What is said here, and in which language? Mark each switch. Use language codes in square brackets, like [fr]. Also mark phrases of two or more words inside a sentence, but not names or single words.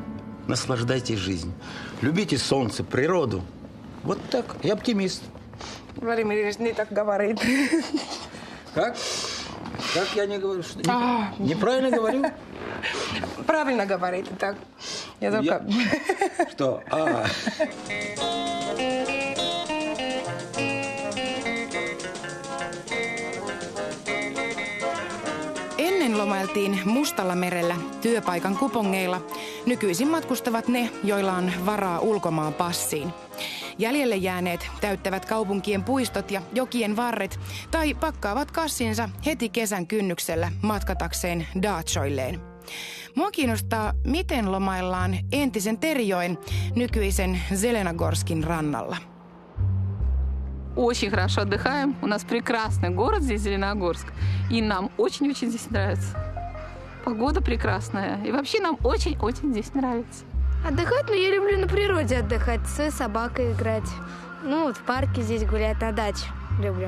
[ru] Наслаждайтесь жизнью. Любите солнце, природу. Вот так. Я оптимист. Владимир не так говорит. Как? Как я не говорю? Что, неправильно говорю? Правильно говорит. Так. Я только... Что? [fi] Ennen lomailtiin Mustalla merellä työpaikan kupongeilla. Nykyisin matkustavat ne, joilla on varaa ulkomaan passiin. Jäljelle jääneet täyttävät kaupunkien puistot ja jokien varret tai pakkaavat kassinsa heti kesän kynnyksellä matkatakseen Daatsoilleen. Mua kiinnostaa, miten lomaillaan entisen Terijoen, nykyisen Zelenagorskin rannalla. [ru] Очень хорошо отдыхаем. У нас прекрасный город здесь, Зеленогорск. И нам очень-очень здесь нравится. Погода прекрасная. И вообще нам очень-очень здесь нравится. Отдыхать? Ну, я люблю на природе отдыхать, с собакой играть. Ну, вот в парке здесь гулять, на даче люблю.